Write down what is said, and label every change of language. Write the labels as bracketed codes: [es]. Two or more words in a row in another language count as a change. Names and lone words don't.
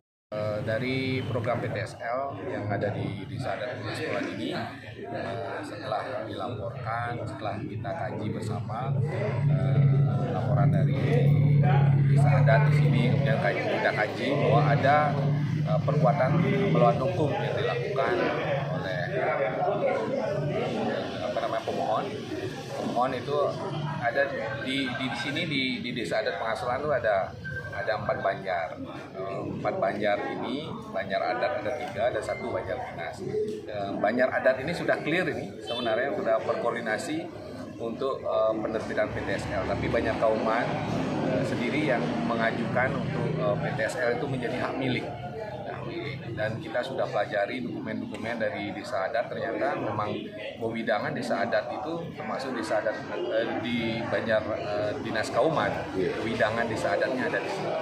[id] Dari program PTSL yang ada di Desa Adat Pengastulan ini, setelah dilaporkan, setelah kita kaji bersama laporan dari Desa Adat di sini, kemudian kita kaji bahwa ada perbuatan melawan hukum yang dilakukan oleh pemohon. Pemohon itu ada di sini di Desa Adat Pengastulan itu ada 4 banjar. 4 banjar ini, banjar adat ada 3, ada 1 banjar dinas. Banjar adat ini sudah clear, ini sebenarnya sudah berkoordinasi untuk penerbitan PTSL, tapi Banjar Kauman sendiri yang mengajukan untuk PTSL itu menjadi hak milik. Dan kita sudah pelajari dokumen-dokumen dari Desa Adat, ternyata memang wewidangan Desa Adat itu termasuk Desa Adat di Banjar Dinas Kauman, wewidangan Desa Adatnya ada di sini.